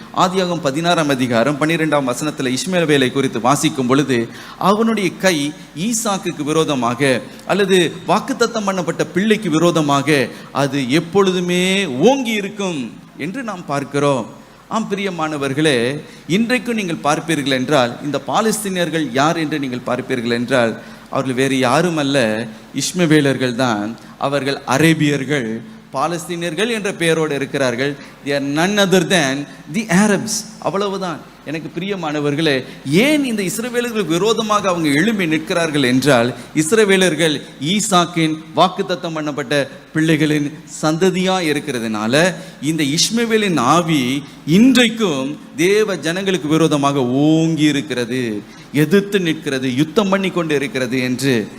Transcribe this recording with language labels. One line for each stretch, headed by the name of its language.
Tamil: ஆதியாகமம் 16ஆம் அதிகாரம் 12ஆம் வசனத்தில் இஸ்மவேலை குறித்து வாசிக்கும் பொழுது அவனுடைய கை ஈசாக்குக்கு விரோதமாக அல்லது வாக்குத்தத்தம் பண்ணப்பட்ட பிள்ளைக்கு விரோதமாக அது எப்பொழுதுமே ஓங்கி இருக்கும் என்று நாம் பார்க்கிறோம். ஆம் பிரியமானவர்களே, இன்றைக்கும் நீங்கள் பார்ப்பீர்கள் என்றால் இந்த பாலஸ்தீனியர்கள் யார் என்று நீங்கள் பார்ப்பீர்கள் என்றால் அவர்கள் வேறு யாரும் அல்ல, இஸ்மவேலர்கள் தான். அவர்கள் அரேபியர்கள், பாலஸ்தீனியர்கள் என்ற பெயரோடு இருக்கிறார்கள்.
English: they are none other than the Arabs.
Tamil: அவ்வளவுதான். எனக்கு பிரியமானவர்களே, ஏன் இந்த இஸ்ரவேலர்களுக்கு விரோதமாக அவங்க எழும்பி நிற்கிறார்கள் என்றால் இஸ்ரவேலர்கள் ஈசாக்கின் வாக்குத்தத்தம் பண்ணப்பட்ட பிள்ளைகளின் சந்ததியா இருக்கிறதுனால இந்த இஸ்மவேலின் ஆவி இன்றைக்கும் தேவ ஜனங்களுக்கு விரோதமாக ஓங்கி இருக்கிறது, எதிர்த்து நிற்கிறது, யுத்தம் பண்ணி கொண்டு இருக்கிறது என்று.